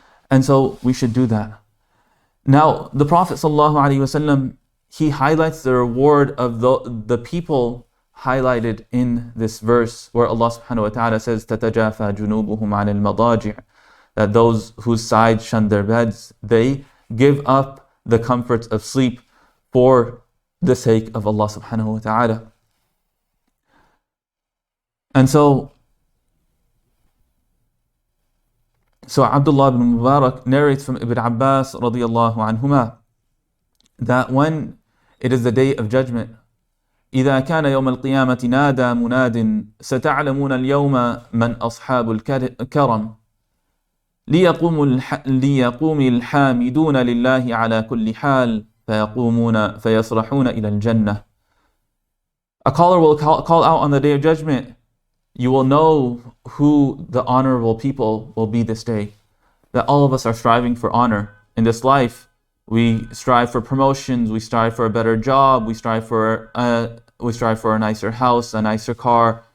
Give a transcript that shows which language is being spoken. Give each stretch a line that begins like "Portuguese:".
English: And so we should do that. Now, the Prophet ﷺ, he highlights the reward of the people highlighted in this verse where Allah subhanahu wa ta'ala says,
Arabic: تَتَجَافَى جُنُوبُهُمْ عَنِ الْمَضَاجِعِ,
English: that those whose sides shun their beds, they give up the comforts of sleep for the sake of Allah subhanahu wa ta'ala. And so Abdullah ibn Mubarak narrates from Ibn Abbas radiyallahu anhuma that when it is the day of judgment,
Arabic: إذا كان يوم القيامة نادى مناد ستعلمون اليوم من أصحاب الكرم ليقوم الحامدون لله على كل حال فيصرحون إلى الجنة.
English: A caller will call out on the day of judgment. You will know who the honorable people will be this day. That all of us are striving for honor. In this life, we strive for promotions, we strive for a better job, we strive for a nicer house, a nicer car.